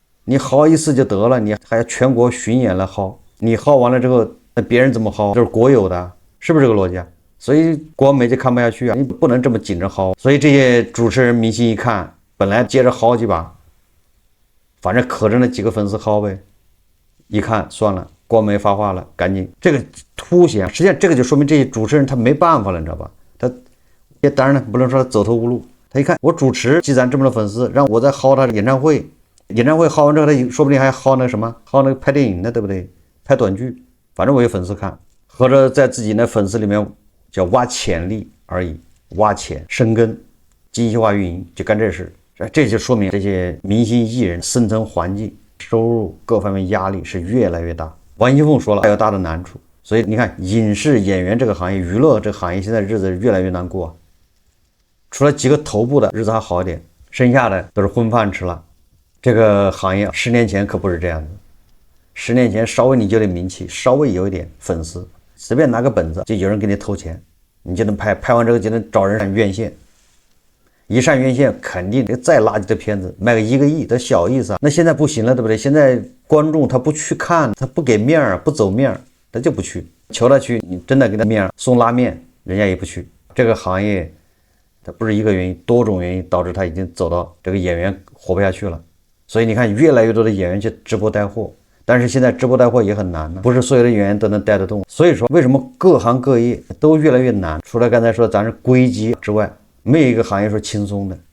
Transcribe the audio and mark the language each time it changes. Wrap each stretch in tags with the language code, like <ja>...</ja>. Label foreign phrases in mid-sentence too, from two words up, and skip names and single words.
<zh>你薅一次就得了，你還要全國巡演来薅，你薅完了之後，那別人怎麼薅？這是國有的，是不是這個邏輯啊？所以國媒就看不下去啊，你不能這麼緊着薅。所以這些主持人明星一看，本來接着薅幾把，反正可着那幾個粉絲薅唄，一看算了，國媒發話了，趕緊這個凸顯，實際上這個就說明這些主持人他沒辦法了，你知道吧？他也當然了，不能說他走投無路。他一看我主持積攒這麼多粉絲，讓我再薅他的演唱會，演唱會薅完之後，他說不定還薅那什麼，薅那個拍電影的，对不对？拍短劇，反正我有粉絲看，合着在自己那粉絲裡面叫挖潛力而已，挖潛生根，精細化運營，就幹這事。這就說明這些明星藝人生存環境、收入各方面壓力是越來越大。王一鳳說了，還有大的難處。所以你看，影視演員這個行業、娛樂這個行業，現在日子越來越難過。除了幾個頭部的日子還好一點，剩下的都是混飯吃了。這個行業10年前可不是這樣子，10年前稍微你就得名氣，稍微有一點粉絲，隨便拿個本子就有人給你投錢，你就能拍，拍完之後就能找人上院線。一上院線肯定再垃圾的片子賣個1個億都小意思啊。那現在不行了，对不对？现在觀眾他不去看，他不給面兒，不走面兒，他就不去。求他去，你真的給他面兒送拉面，人家也不去。這個行業它不是一個原因，多種原因導致他已經走到這個演員活不下去了。所以你看，越來越多的演員去直播帶貨，但是現在直播帶貨也很難呢，不是所有的演員都能帶得動。所以說，為什麼各行各業都越來越難？除了剛才說咱是歸基之外，沒有一個行業是輕鬆的。</zh>